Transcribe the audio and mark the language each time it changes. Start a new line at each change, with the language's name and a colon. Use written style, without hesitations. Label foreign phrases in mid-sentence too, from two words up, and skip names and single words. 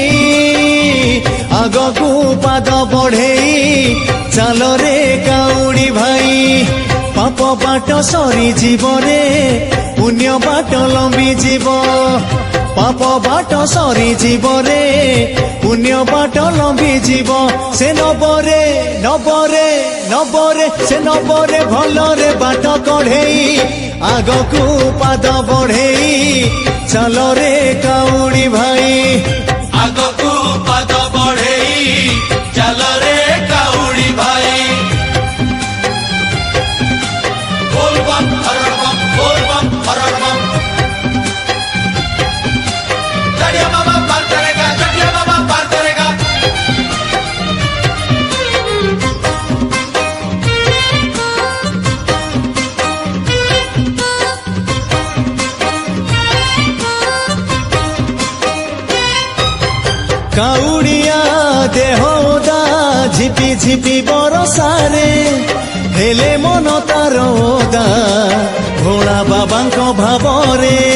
Odia: ଆଗକୁ ପାଦ ବଢେଇ ଚାଲରେ କାଉଡ଼ି ଭାଇ ପାପ ବାଟ ସରିଯିବ ରେ ପୁଣ୍ୟ ବାଟ ଲମ୍ବିଯିବ ପାପ ବାଟ ସରିଯିବ ରେ ପୁଣ୍ୟ ବାଟ ଲମ୍ବିଯିବ ସେ ନବରେ ନବରେ ନବରେ ସେ ନବରେ ଭଲରେ ବାଟ କଢେଇ ଆଗକୁ ପାଦ ବଢେଇ ଚାଲରେ କାଉଡ଼ି ଭାଇ ଆଗକୁ ପାଦ ବଢେଇ ଚାଲରେ କାଉଡ଼ି ଭାଇ ବୋଲ ବମ୍ ହର ବମ୍ ବୋଲ ବମ୍ ହର ବମ୍
Hindi: चढ़िया बाबा पार करेगा चढ़िया बाबा पार करेगा
Odia: କାଉଡ଼ିଆ ଦେହଦା ଝିପି ଝିପି ବରସାରେ ହେଲେ ମନ ତାର ଓଦା ଭୋଳା ବାବାଙ୍କ ଭାବରେ